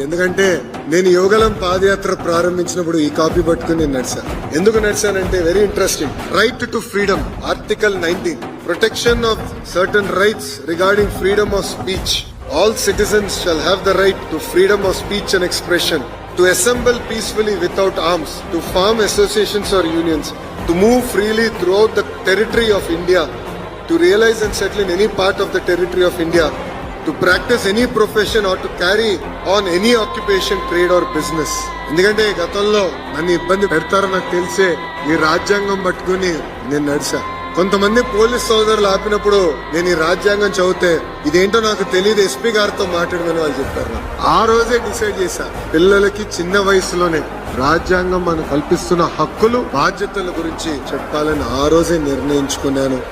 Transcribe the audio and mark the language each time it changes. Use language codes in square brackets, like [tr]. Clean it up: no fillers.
[te] ఎందుకంటే నేను యువగలం పాదయాత్ర ప్రారంభించినప్పుడు ఈ కాపీ పట్టుకుని నేను నడిచాను. ఎందుకు నడిచానంటే very interesting. Right to freedom, article 19, protection of certain rights regarding freedom of speech. [en] All citizens shall have the right to freedom of speech and expression, to assemble peacefully without arms, to form associations or unions, to move freely throughout the territory of India, to realize and settle in any part of the territory of India, to practice any profession or to carry on any occupation, trade or business. [te] ఎందుకంటే గతంలో నన్ను ఇబ్బంది పెడతారో నాకు తెలిసే ఈ రాజ్యాంగం పట్టుకుని నేను నడిచా. కొంతమంది పోలీస్ సోదరులు ఆపినప్పుడు నేను ఈ రాజ్యాంగం చదివితే ఇదేంటో నాకు తెలియదు, ఎస్పీ గారితో మాట్లాడమని వాళ్ళు చెప్పారు. ఆ రోజే డిసైడ్ చేశా, పిల్లలకి చిన్న వయసులోనే రాజ్యాంగం మనకు కల్పిస్తున్న హక్కులు బాధ్యతల గురించి చెప్పాలని ఆ రోజే నిర్ణయించుకున్నాను.